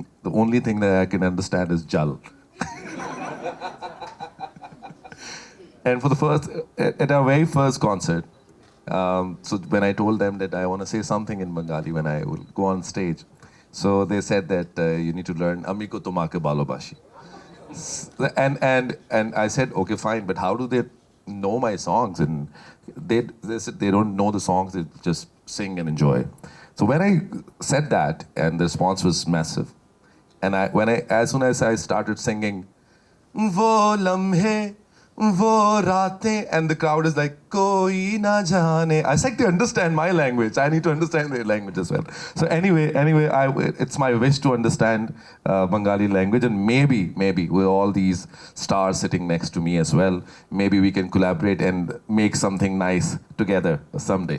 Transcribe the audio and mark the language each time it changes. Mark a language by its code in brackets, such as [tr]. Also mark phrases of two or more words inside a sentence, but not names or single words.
[en] The only thing that I can understand is Jal. And for the first, at our very first concert, so when I told them that I want to say something in Bengali when I will go on stage, so they said that you need to learn [bn] আমি কো তোমাকে ভালোবাসি. [en] And I said, okay, fine, but how do they know my songs? And they said they don't know the songs, they just sing and enjoy. So when I said that, and the response was massive, and as soon as I started singing, [hi] वो लम्हे, वो रातें, [en] and the crowd is like [hi] कोई ना जाने. [en] I was like, they understand my language. I need to understand their language as well. So anyway, it's my wish to understand Bengali language, and maybe with all these stars sitting next to me as well, maybe we can collaborate and make something nice together someday.